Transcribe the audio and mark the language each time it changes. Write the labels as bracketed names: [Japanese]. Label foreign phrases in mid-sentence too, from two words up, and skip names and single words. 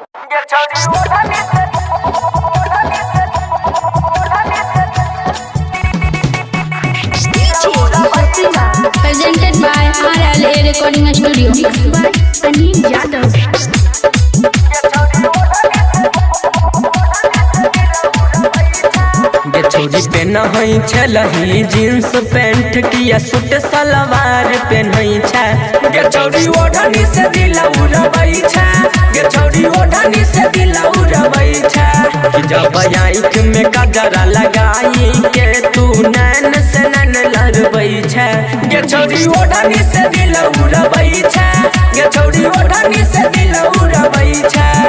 [English] Presented by RLA Recording Studio. Mixed by Anil Yadav. [Angika] छोरी पेनहई छलही [English] jeans pant [Angika] किया सूट सलवार पेनहई छे गे छोरी ओढ़नी से दिल उड़बै छे गे छोरी ओढ़नी से दिल उड़बै छे जब आँख में कजरा लगाई के तू नैन से नैन लड़बै छे गे छोरी ओढ़नी से दिल उड़बै छे गे छोरी ओढ़नी से दिल उड़बै छे।